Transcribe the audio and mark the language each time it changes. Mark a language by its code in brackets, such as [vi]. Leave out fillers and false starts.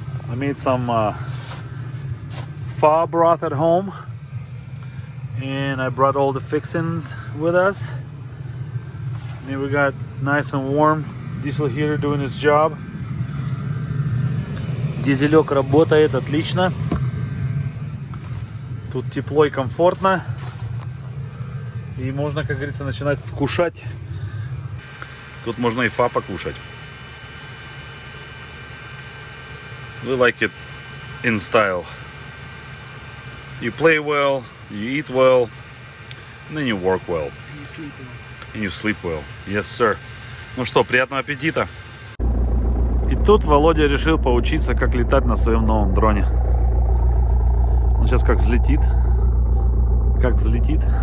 [en] I made some pho broth at home, and I brought all the fixings with us. And we got nice and warm. Diesel heater doing its job. [ru] Дизелек работает отлично. Тут тепло и комфортно. И можно, как говорится, начинать вкушать. Тут можно и фа покушать. [en] We like it in style. You play well, you eat well, And then you work well. And you sleep well. And you sleep well. Yes, sir. [ru] Ну что, приятного аппетита. И тут Володя решил поучиться, как летать на своем новом дроне. Он сейчас как взлетит. Как взлетит.